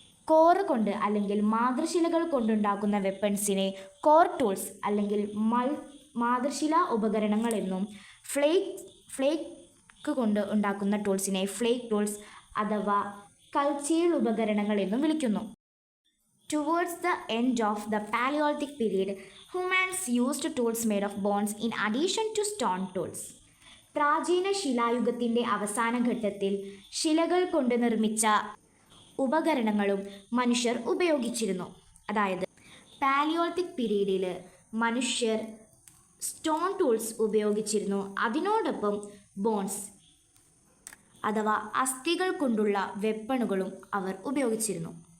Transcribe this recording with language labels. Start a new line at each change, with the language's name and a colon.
Malayalam: Core കൊണ്ട് അല്ലെങ്കിൽ മാതൃശിലകൾ കൊണ്ടുണ്ടാക്കുന്ന വെപ്പൺസിനെ കോർ ടൂൾസ് അല്ലെങ്കിൽ മാതൃശില ഉപകരണങ്ങൾ എന്നും ഫ്ലേക്ക് കൊണ്ട് ഉണ്ടാക്കുന്ന ടൂൾസിനെ ഫ്ലേക്ക് ടൂൾസ് അഥവാ കൽച്ചീൽ ഉപകരണങ്ങൾ എന്നും വിളിക്കുന്നു.
English: Towards the end of the Paleolithic period, humans used tools made of bones in addition to stone tools.
Malayalam: പ്രാചീന ശിലായുഗത്തിൻ്റെ അവസാന ഘട്ടത്തിൽ ശിലകൾ കൊണ്ട് നിർമ്മിച്ച ഉപകരണങ്ങളും മനുഷ്യർ ഉപയോഗിച്ചിരുന്നു. അതായത് പാലിയോളിത്തിക് പീരീഡിൽ മനുഷ്യർ സ്റ്റോൺ ടൂൾസ് ഉപയോഗിച്ചിരുന്നു. അതിനോടൊപ്പം ബോൺസ് അഥവാ അസ്ഥികൾ കൊണ്ടുള്ള വെപ്പണുകളും അവർ ഉപയോഗിച്ചിരുന്നു.